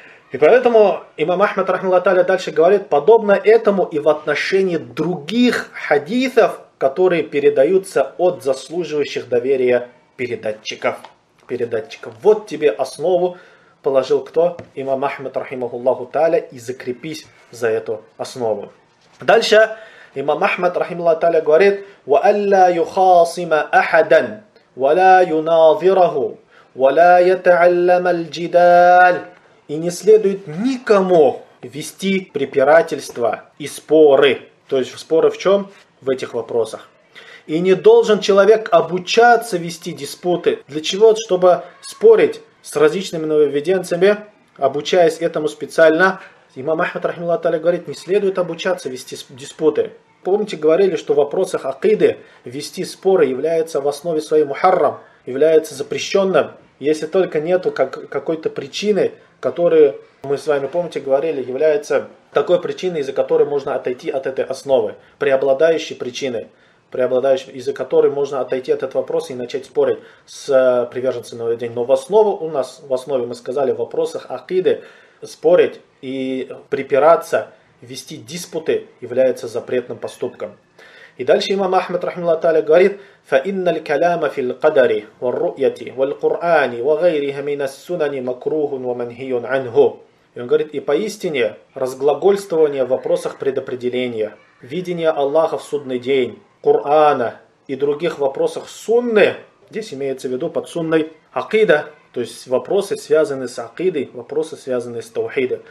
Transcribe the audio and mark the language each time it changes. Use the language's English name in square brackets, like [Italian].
[Russian] И поэтому имам Ахмад, рахимаху тааля, дальше говорит, подобно этому и в отношении других хадисов, которые передаются от заслуживающих доверия передатчиков. Передатчиков. Вот тебе основу. Положил кто? Имам Ахмад, рахимахуллаху та'аля, и закрепись за эту основу. Дальше имам Ахмад, рахимахуллаху та'аля, говорит, [Arabic] وَأَلَّا يُخَاصِمَ أَحَدًا وَلَا يُنَاظِرَهُ وَلَا يَتَعَلَّمَ الْجِدَالِ. [Russian] И не следует никому вести препирательства и споры. То есть споры в чем? В этих вопросах. И не должен человек обучаться вести диспуты. Для чего? Чтобы спорить с различными нововведенцами, обучаясь этому специально. Имам Ахмад, рахималлаху тааля, говорит, не следует обучаться вести диспуты. Помните, говорили, что в вопросах акиды вести споры является в основе своей мухаррам, является запрещенным, если только нету какой-то причины, которую мы с вами, помните, говорили, является такой причиной, из-за которой можно отойти от этой основы, преобладающей причиной. Преобладающий, из-за которой можно отойти от этого вопроса и начать спорить с приверженцем нововведения. Но в основу у нас, в основе мы сказали, в вопросах акиды спорить и препираться, вести диспуты является запретным поступком. И дальше имам Ахмад рахмаллаху тааля говорит: [Arabic] فَإِنَّ الْكَلَامَ فِي الْقَدَرِ وَالرُّؤْيَةِ وَالْقُرْآنِ وَغَيْرِهَ مِنَ السُّنَنِ مَكْرُوهٌ وَمَنْهِيٌ عَنْهُ. [Russian] И он говорит: и поистине разглагольствование в вопросах предопределения, видение Аллаха в судный день, Кур'ана и других вопросах сунны, здесь имеется в виду под сунной акида, то есть вопросы, связанные с акидой, вопросы, связанные с таухидом.